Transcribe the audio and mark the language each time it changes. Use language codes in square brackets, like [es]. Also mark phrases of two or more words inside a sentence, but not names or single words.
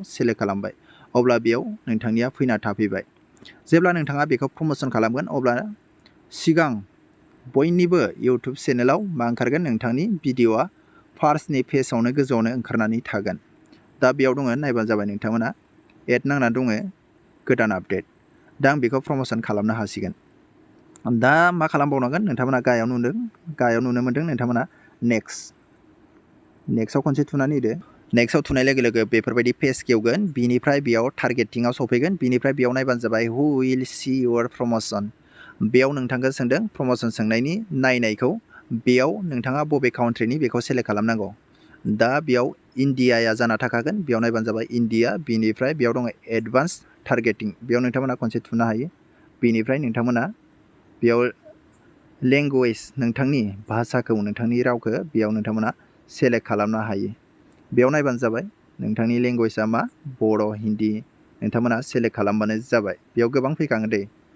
[brx] सेलेक्ट खालामबाय अब्ला बेयाव नोंथांनिया फैना थाफैबाय जेब्ला नोंथाङा बेखौ प्रमोशन खालामगोन अब्ला सिगां बयनिबो इउटुब चेनेलाव मा ओंखारगोन नोंथांनि भिडिअआ फार्स्टनि पेजआवनो गोजौआवनो ओंखारनानै थागोन दा बेयाव दङ नायबानो जाबाय नोंथांमोना एड नांना दङ गोदान आपडेट दा आं बेखौ प्रमोशन खालामनो हासिगोन दा मा खालामबावनांगोन नोंथांमोना गाहायाव नुनो मोन्दों नोंथांमोना नेक्स्टआव खनसे थुनानै होदो नेक्स्टआव थुनाय लोगो लोगो बेफोरबायदि पेज गेवगोन बिनिफ्राय बेयाव टारगेटिंआव सफैगोन बिनिफ्राय बेयाव नायबानो जाबाय [en] who will see your promotion [brx] बेयाव नोंथांखौ सोंदों प्रमोशन सोंनायनि नायनायखौ बेयाव नोंथाङा बबे काउन्ट्रिनि बेखौ सेलेक्ट खालामनांगौ दा बेयाव इन्डियाया जाना थाखागोन बेयाव नायबानो जाबाय इन्डिया बिनिफ्राय बेयाव दङ [en] advance targeting [brx] बेयाव नोंथांमोना खनसे थुनो हायो बिनिफ्राय नोंथांमोना बेयाव लेंगुवेज नोंथांनि भाषाखौ नोंथांनि रावखौ बेयाव नोंथांमोना सेलेक्ट खालामनो हायो बेयाव नायबानो जाबाय नोंथांनि लेंगुवेजआ मा बर' हिन्दी नोंथांमोना सेलेक्ट खालामबानो जाबाय बेयाव गोबां फैखाङो दे